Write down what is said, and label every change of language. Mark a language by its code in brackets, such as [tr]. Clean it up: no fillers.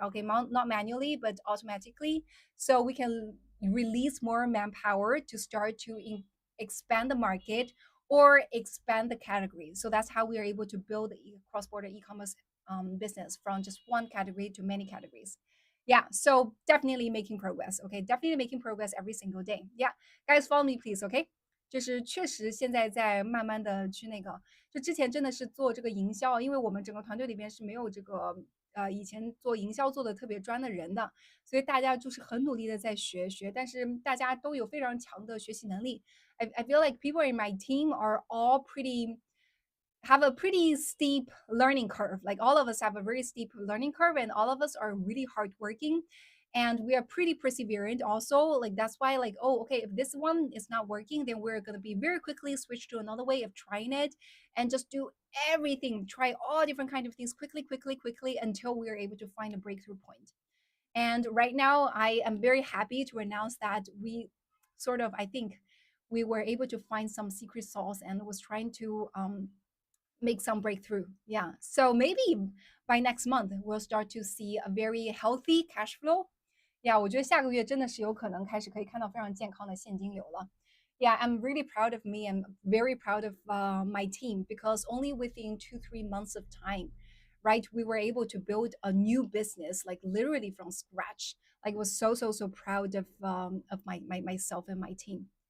[en] Okay, not manually, but automatically. So we can release more manpower to start to expand the market or expand the category. So that's how we are able to build cross-border e-commerce business from just one category to many categories. Yeah, so definitely making progress. Okay, definitely making progress every single day. Yeah, guys, follow me, please. Okay. [zh] 就是确实现在在慢慢的去那个，就之前真的是做这个营销，因为我们整个团队里边是没有这个以前做营销做的特别专的人的，所以大家就是很努力的在学，但是大家都有非常强的学习能力。 [en] I feel like people in my team are all pretty have a pretty steep learning curve. Like all of us have a very steep learning curve, and all of us are really hardworking, and we are pretty perseverant also. Like that's why, like, oh, okay, if this one is not working, then we're gonna be very quickly switch to another way of trying it, and just do everything, try all different kind of things quickly, quickly, quickly until we are able to find a breakthrough point. And right now, I am very happy to announce that we sort of, I think, we were able to find some secret sauce and was trying to make some breakthrough. Yeah. So maybe by next month, we'll start to see a very healthy cash flow. [zh] Yeah, 我觉得下个月真的是有可能开始可以看到非常健康的现金流了。 [en] Yeah, I'm really proud of me and very proud of my team, because only within 2-3 months of time, right, we were able to build a new business, like literally from scratch. Like, was so proud of myself and my team.